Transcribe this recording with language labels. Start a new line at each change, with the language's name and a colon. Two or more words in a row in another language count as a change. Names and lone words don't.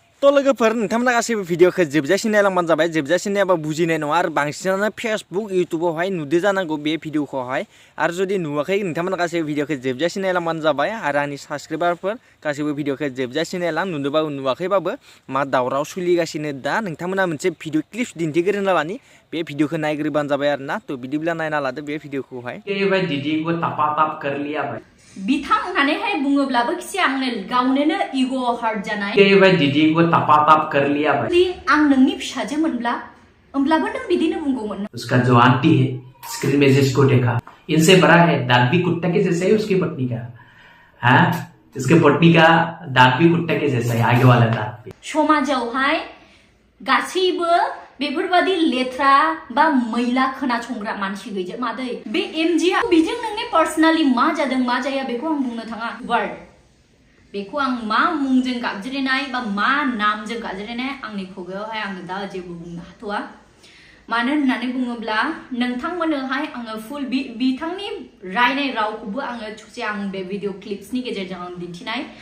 Bodo: लोगोफोर नोंथांमोना गासैबो भिडिअखौ जोबजासिम नायलांबानो जाबाय जोबजासिम नायाबा बुजिनाय नङा आरो बांसिनानो फेसबुक इउटुबावहाय नुदो जानांगौ बे भिडिअखौहाय आरो जुदि नुवाखै नोंथांमोना गासैबो भिडिअखौ जोबजासिम नायलांबानो जाबाय आरो आंनि साबस्क्राइबारफोर गासैबो भिडिअखौ जोबजासिम नायलां नुदोंबाबो नुवाखैबाबो मा दावराव सोलिगासिनो दा नोंथांमोना मोनसे
English: video clips
Bodo: दिन्थिग्रोना लानि बे भिडिअखौ नायग्रोबानो जाबाय आरो ना तो बिदिब्ला नायना लादो बे भिडिअखौहाय
Hindi: भाई दीदी को तपा ताप कर लिया भाई
Bodo: बिथां होननानैहाय बुङोब्लाबो खिसे आंनो गावनोनो
English: ego hurt
Bodo: जानाय
Hindi: भाई दीदी को तपा ताप कर लिया भाई
Bodo: आं नोंनि फिसाजो मोनब्ला होमब्लाबो नों बिदिनो बुंगौमोन
Hindi: उसका जो आंटी है स्क्रीन में जिसको देखा इनसे बड़ा है दांत भी कुत्ता के जैसा है उसकी पत्नी का हाँ इसके पत्नी का दांत भी कुत्ता के जैसा है आगे वाला दांत भी
Bodo: समाजावहाय गासैबो बेफोरबादि लेथ्रा बा मैला खोनासंग्रा मानसि गैजोब मादै बे एमजिआ बिजों नोंनि पार्सनालि मा जादों मा जाया बेखौ आं बुंनो थाङा वर्ड बेखौ आं मा मुंजों गाबज्रिनाय बा मा नामजों गाबज्रिनाय आंनि खुगायावहाय आङो दा जेबो बुंनो हाथ'आ मानो होननानै बुङोब्ला नोंथांमोननोहाय आङो फुल बिथांनि रायनाय रावखौबो आङो ससे आं बे भिडिअ क्लिप्सनि गेजेरजों आं दिन्थिनाय